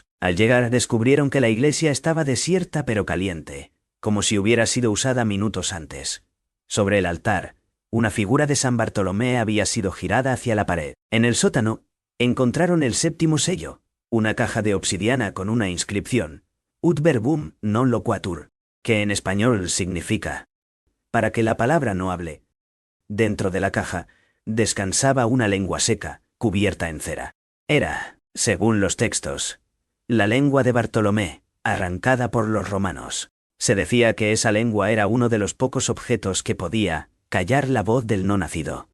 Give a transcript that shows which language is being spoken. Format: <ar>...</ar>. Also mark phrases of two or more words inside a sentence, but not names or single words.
<es>Al llegar descubrieron que la iglesia estaba desierta pero caliente, como si hubiera sido usada minutos antes. Sobre el altar, una figura de San Bartolomé había sido girada hacia la pared. En el sótano, encontraron el 7º sello, una caja de obsidiana con una inscripción:</es> <la>«Ut verbum non loquatur»,</la> <es>que en español significa: «para que la palabra no hable». Dentro de la caja, descansaba una lengua seca, cubierta en cera. Era Según los textos, la lengua de Bartolomé, arrancada por los romanos. Se decía que esa lengua era uno de los pocos objetos que podía callar la voz del no nacido.</es>